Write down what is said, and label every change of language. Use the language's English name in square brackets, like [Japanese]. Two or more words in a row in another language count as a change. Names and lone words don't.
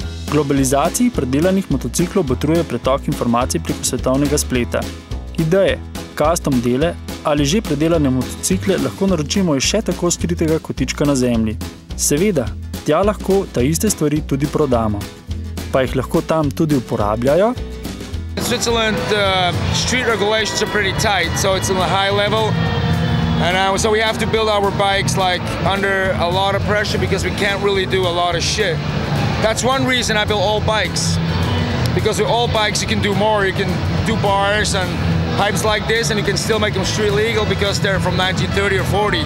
[Slovenian] Globalizaciji predelanih motociklov botruje pretok informacij preko svetovnega spleta. Ideje, custom dele ali že predelane motocikle lahko naročimo iz še tako skritega kotička na zemlji. Seveda, tja lahko ta iste stvari tudi prodamo. Pa jih lahko tam tudi uporabljajo? [English] In Switzerland, street regulations are pretty tight, so it's on a high level. And so we have to build our bikes like under a lot of pressure because we can't really do a lot of shit. That's one reason I build all bikes. Because with all bikes you can do more. You can do bars and hypes like this and you can still make them street legal because they're from 1930 or 40.